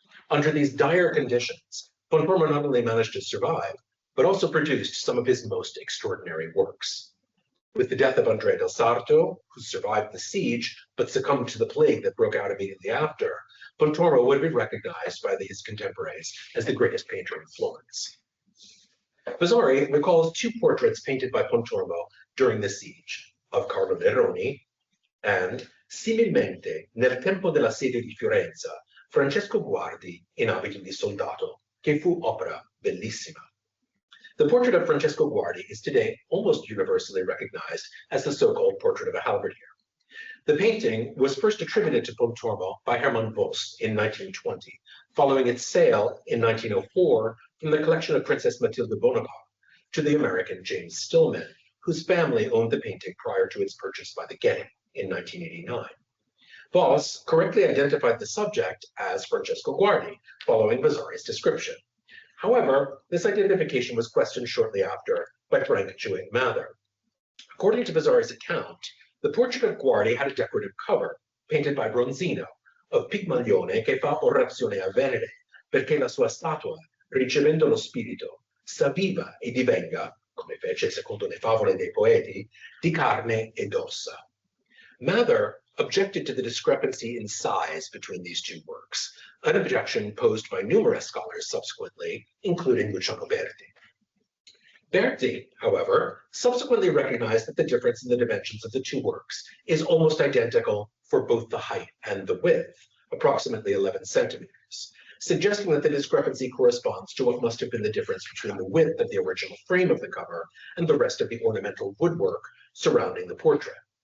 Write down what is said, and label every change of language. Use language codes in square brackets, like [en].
[en] Under these dire conditions, Pontormo not only managed to survive, but also produced some of his most extraordinary works. With the death of Andrea del Sarto, who survived the siege but succumbed to the plague that broke out immediately after, Pontormo would be recognized by his contemporaries as the greatest painter in Florence. Vasari recalls 2 portraits painted by Pontormo during the siege, of Carlo Neroni and, [it] similmente, nel tempo della sede di Fiorenza, Francesco Guardi in abiti di soldato, che fu opera bellissima. [en] The portrait of Francesco Guardi is today almost universally recognized as the so-called portrait of a halberdier. The painting was first attributed to Pontormo by Hermann Voss in 1920, following its sale in 1904 from the collection of Princess Matilde Bonaparte to the American James Stillman, whose family owned the painting prior to its purchase by the Getty in 1989. Voss correctly identified the subject as Francesco Guardi, following Vasari's description. However, this identification was questioned shortly after by Frank Jewett Mather. According to Vasari's account, the portrait of Guardi had a decorative cover, painted by Bronzino, of [it] Pigmalione che fa orazione a Venere, perché la sua statua, ricevendo lo spirito, s'avviva e divenga, come fece secondo le favole dei poeti, di carne ed ossa. [en] Mather objected to the discrepancy in size between these 2 works, an objection posed by numerous scholars subsequently, including Luciano Berti. Berti, however, subsequently recognized that the difference in the dimensions of the 2 works is almost identical for both the height and the width, approximately 11 centimeters, suggesting that the discrepancy corresponds to what must have been the difference between the width of the original frame of the cover and the rest of the ornamental woodwork surrounding the portrait.